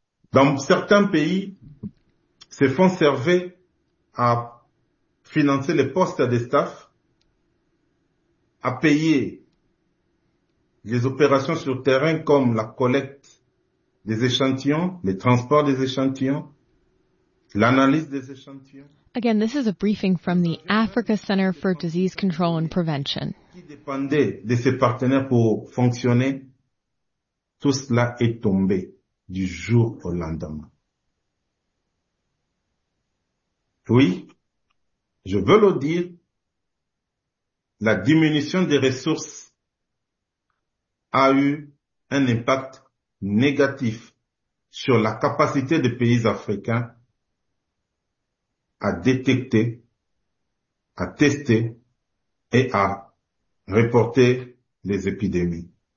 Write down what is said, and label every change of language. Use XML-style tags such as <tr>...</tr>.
<fr>Dans certains pays, ces fonds servaient à financer les postes des staff, à payer les opérations sur terrain comme la collecte des échantillons, les transports des échantillons, l'analyse des échantillons.</fr> <en>Again, this is a briefing from the Africa Center for Disease Control and Prevention.</en> <fr>Qui dépendait de ses partenaires pour fonctionner, tout cela est tombé du jour au lendemain. Oui, je veux le dire, la diminution des ressources a eu un impact négatif sur la capacité des pays africains à détecter, à tester et à reporter les épidémies.</fr>